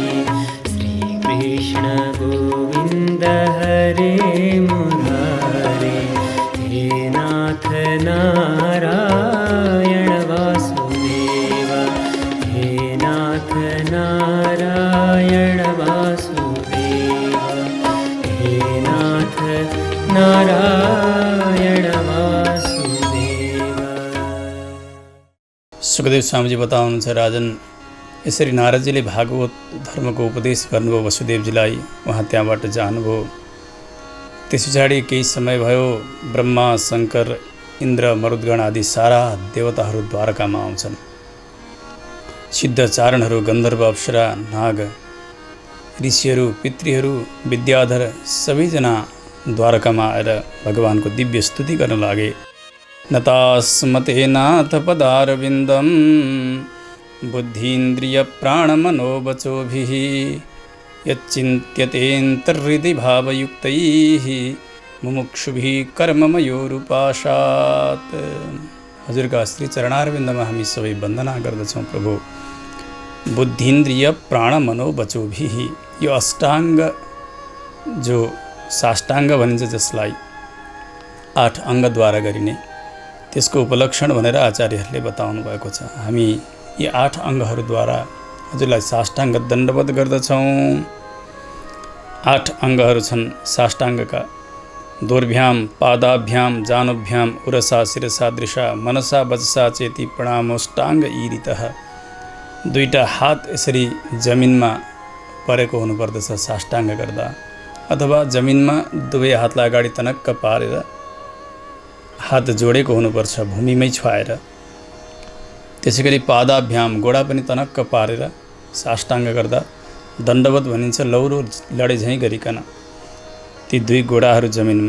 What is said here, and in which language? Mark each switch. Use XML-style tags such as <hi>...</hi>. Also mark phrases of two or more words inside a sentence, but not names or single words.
<sa>श्रीकृष्ण गोविंद हरे मुरारे, हे नाथ नारायण वासुदेव, हे नाथ नारायण वासुदेव, हे नाथ नारायण वासुदेव।</sa> <ne>सुखदेव स्वामीजी बताउनुहुन्छ, राजन यसरी नारदजीले भागवत धर्मको उपदेश गर्नुभयो वसुदेवजीलाई। उहाँ त्यहाँबाट जानुभयो। त्यस पछाडि केही समय भयो, ब्रह्मा शङ्कर इन्द्र मरुद्गण आदि सारा देवताहरू द्वारकामा आउँछन्। सिद्ध चारणहरू, गन्धर्व, अप्सरा, नाग, ऋषिहरू, पितृहरू, विद्याधर सबैजना द्वारकामा आएर भगवानको दिव्य स्तुति गर्न लागे।</ne> <sa>नतास्मते नाथ पदारविन्दं, बुद्धीन्द्रिय प्राणमनोवचोभिः, यच्चिन्त्यतेऽन्तर्हृदि भावयुक्तैः, मुमुक्षुभिः कर्ममयोरुपाशात्।</sa> <ne>हजुरका श्री चरणारविन्दमा हामी सबै वन्दना गर्दछौँ प्रभु।</ne> <sa>बुद्धीन्द्रिय प्राण मनोवचोभिः,</sa> <ne>यो अष्टाङ्ग जो साष्टाङ्ग भनिन्छ, जसलाई 8 अङ्गद्वारा गरिने, त्यसको उपलक्षण भनेर आचार्यहरूले बताउनु भएको छ। हामी यी 8 अङ्गहरूद्वारा हजुरलाई साष्टाङ्ग दण्डवत गर्दछौँ। 8 अङ्गहरू छन् साष्टाङ्गका।</ne> <sa>दोर्भ्याम पादाभ्याम जानुभ्याम उरसा शिरसा दृशा मनसा वचसा चेति प्रणामोष्टाङ्ग ईरितः।</sa> <ne>2टा हात यसरी जमिनमा परेको हुनुपर्दछ साष्टाङ्ग गर्दा, अथवा जमिनमा 2 हातलाई अगाडि तनक्क पारेर हात जोडेको हुनुपर्छ भूमिमै छुवाएर। त्यसैगरी पादाभ्याम, गोडा पनि तनक्क पारेर साष्टाङ्ग गर्दा दण्डवत भनिन्छ, लौरो लडे झैँ गरिकन ती 2 गोडाहरू जमिनमा।</ne>